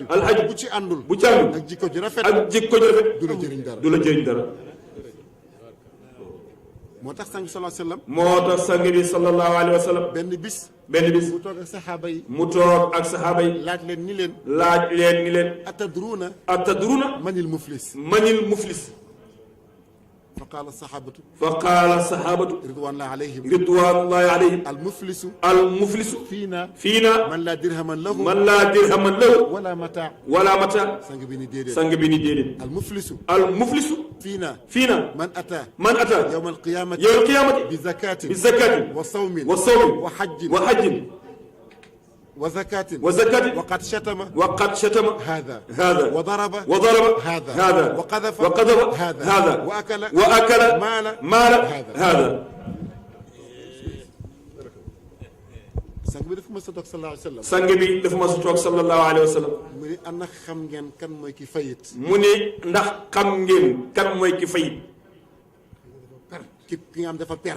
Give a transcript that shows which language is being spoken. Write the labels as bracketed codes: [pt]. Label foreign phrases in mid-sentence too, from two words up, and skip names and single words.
[wo] bu ci àndul. ak jikko ju rafet. du la jëriñ dara. moo tax sang bi [ar] صلى الله عليه وسلم. [wo] benn bis. mu toog ak saxaaba yi. laaj leen ni leen. atadruuna. [ar] manil muflis. فقال الصحابة رضوان الله عليهم المفلس فينا من لا درهم له ولا متاع سانغ بني ديدت المفلس فينا من أتى يوم القيامة بزكاة وصوم وحج وزكاة وقد شتم هذا وضرب هذا وقذف هذا وأكل مال هذا. [wo] sang bi dafa ma sa toog [ar] صلى الله عليه وسلم. [wo] mu ni ana xam ngeen kan mooy ki fayit. mu ni ndax xam ngeen kan mooy ki fayit. ki nga xam dafa perte.